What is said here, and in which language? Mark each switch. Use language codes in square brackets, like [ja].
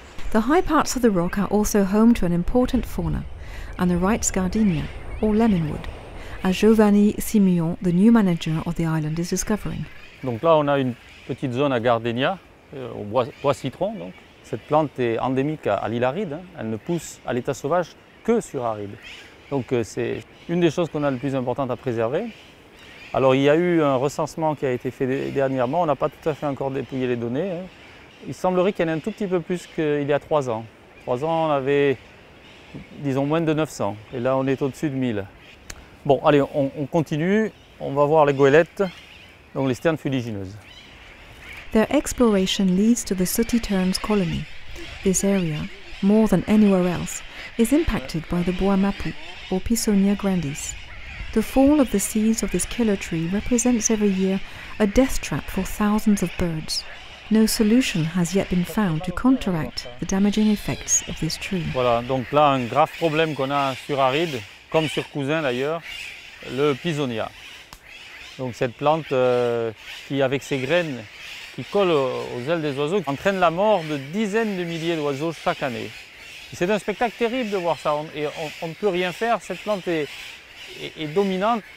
[en] The high parts of the rock are also home to an important fauna, and the Wright's gardenia, or lemonwood, as Giovanni Simeon, the new manager of the island, is discovering. [fr] Donc là, on a une petite zone à gardenia, au bois citron. Donc. Cette plante est endémique à l'île aride, elle ne pousse à l'état sauvage que sur aride. Donc c'est une des choses qu'on a le plus importante à préserver. Alors il y a eu un recensement qui a été fait dernièrement, on n'a pas tout à fait encore dépouillé les données. Hein. Il semblerait qu'il y en ait un tout petit peu plus qu'il y a 3 ans. 3 ans, on avait, disons, moins de 900, et là on est au-dessus de 1000. Bon, allez, on continue, on va voir les goélettes, donc les sternes fuligineuses. [en] Their exploration leads to the sooty terns colony. This area, more than anywhere else, is impacted by the bois mapu, or Pisonia grandis. The fall of the seeds of this killer tree represents every year a death trap for thousands of birds. No solution has yet been found to counteract the damaging effects of this tree. [fr] Voilà, donc là un grave problème qu'on a sur Aride, comme sur Cousin d'ailleurs, le Pisonia. Donc cette plante qui, avec ses graines, qui collent aux ailes des oiseaux, entraîne la mort de dizaines de milliers d'oiseaux chaque année. C'est un spectacle terrible de voir ça, et on ne peut rien faire, cette plante est dominante.